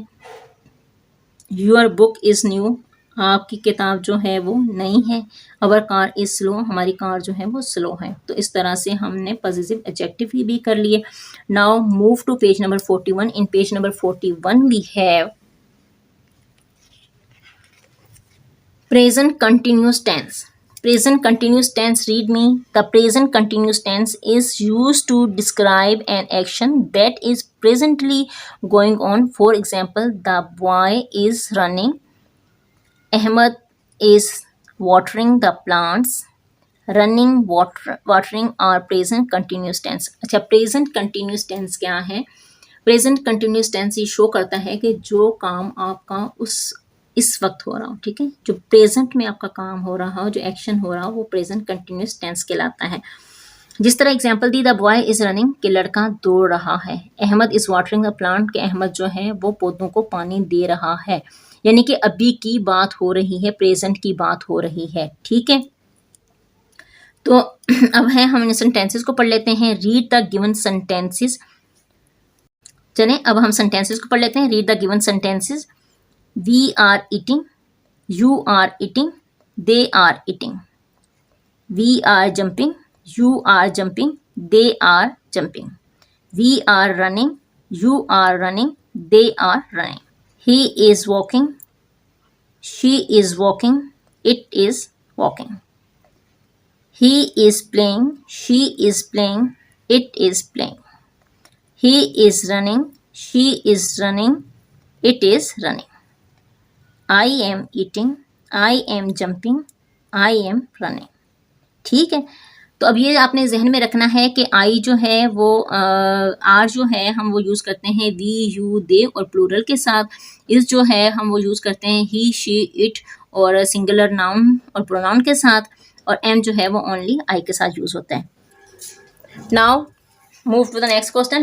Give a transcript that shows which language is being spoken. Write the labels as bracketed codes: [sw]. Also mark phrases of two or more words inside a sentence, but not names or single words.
[en] your book is new, [hi] आपकी किताब जो है वो नई है। [en] our car is slow, [hi] हमारी कार जो है वो स्लो है। तो इस तरह से हमने [en] positive adjective [hi] भी कर लिए। [en] now move to page number 41. in page number 41 we have present continuous tense. Present continuous tense, read me. The present continuous tense is used to describe an action that is presently going on. For example, the boy is running, Ahmed is watering the plants, running, watering are present continuous tense. [hi] अच्छा, [en] present continuous tense [hi] क्या है? [en] present continuous tense [hi] ये शो करता है कि जो काम आपका इस वक्त हो रहा हो, ठीक है, जो प्रेजेंट में आपका काम हो रहा हो, जो एक्शन हो रहा हो, वो [en] present continuous tense [hi] कहलाता है। जिस तरह एग्जांपल दी, [en] the boy is running, [hi] कि लड़का दौड़ रहा है। [en] Ahmed is watering the plant, [hi] कि अहमद जो है वो पौधों को पानी दे रहा है। यानी कि अभी की बात हो रही है, प्रेजेंट की बात हो रही है। ठीक है, तो अब है हम इन सेंटेंसेस को पढ़ लेते हैं। [en] read the given sentences. [hi] चलें, अब हम सेंटेंसेस को पढ़ लेते हैं। [en] read the given sentences. we are eating, you are eating, they are eating. we are jumping, you are jumping, they are jumping. we are running, you are running, they are running. he is walking, she is walking, it is walking. he is playing, she is playing, it is playing. He is running, she is running, it is running. I am eating, I am jumping, I am running. [hi] ठीक है, तो अब ये आपने जहन में रखना है कि आई जो है वो आर जो है हम वो यूज़ करते हैं [en] we, you, they [hi] और प्लूरल के साथ। इस जो है हम वो यूज़ करते हैं [en] he, she, it [hi] और [en] singular noun [hi] और प्रोनाउन के साथ। और एम जो है वो [en] only I [hi] के साथ यूज़ होता है। [en] now move to the next question.